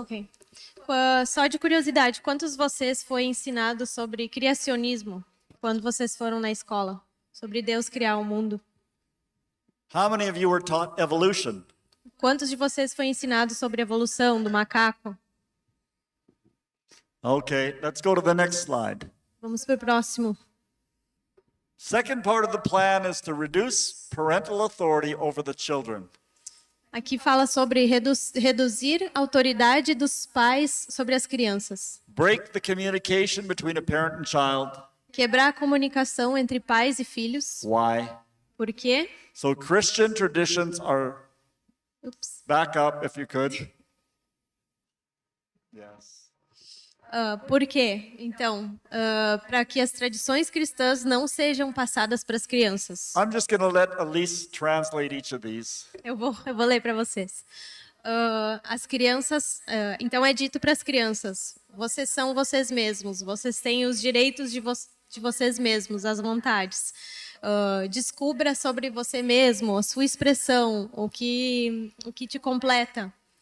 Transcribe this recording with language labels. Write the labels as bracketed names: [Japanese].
[Portuguese] Ok. Só de curiosidade, quantos de vocês foi ensinado sobre criacionismo quando vocês foram na escola? Sobre Deus criar o mundo? [English] How many of you were taught evolution? [Portuguese] Quantos de vocês foi ensinado sobre a evolução do macaco? [English] Okay, let's go to the next slide. [Portuguese] Vamos para o próximo. [English] Second part of the plan is to reduce parental authority over the children. [Portuguese] Aqui fala sobre reduzir a autoridade dos pais sobre as crianças. [English] Break the communication between a parent and child. [Portuguese] Quebrar a comunicação entre pais e filhos. [English] Why? [Portuguese] Por quê? [English] So Christian traditions are Ups. back up if you could. Yes. [Portuguese] Por quê? Então, para que as tradições cristãs não sejam passadas para as crianças. I'm just going to let Elise translate each of these. Eu vou ler para vocês. As crianças, então é dito para as crianças: vocês são vocês mesmos, vocês têm os direitos de vocês mesmos, as vontades. Descubra sobre você mesmo, a sua expressão, o que te completa.